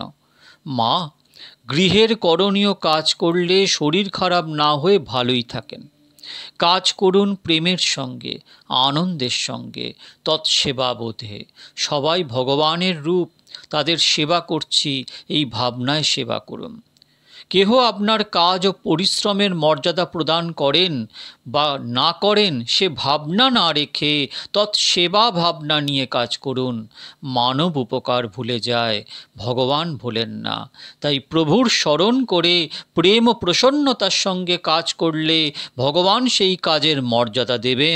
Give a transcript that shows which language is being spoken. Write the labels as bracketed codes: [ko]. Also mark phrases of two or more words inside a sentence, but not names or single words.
[bn] মা, গৃহের করণীয় কাজ করলে শরীর খারাপ না হয়ে ভালোই থাকেন। কাজ করুন প্রেমের সঙ্গে আনন্দের সঙ্গে তৎসেবা বোধে। সবাই ভগবানের রূপ, তাদের সেবা করছি এই ভাবনায় সেবা করুন। কেহ আপনার কাজ ও পরিশ্রমের মর্যাদা প্রদান করেন বা না করেন, সে ভাবনা না রেখে তৎসেবা ভাবনা নিয়ে কাজ করুন। মানব উপকার ভুলে যায়, ভগবান ভোলেন না। তাই প্রভুর স্মরণ করে প্রেম ও প্রসন্নতার সঙ্গে কাজ করলে ভগবান সেই কাজের মর্যাদা দেবেন।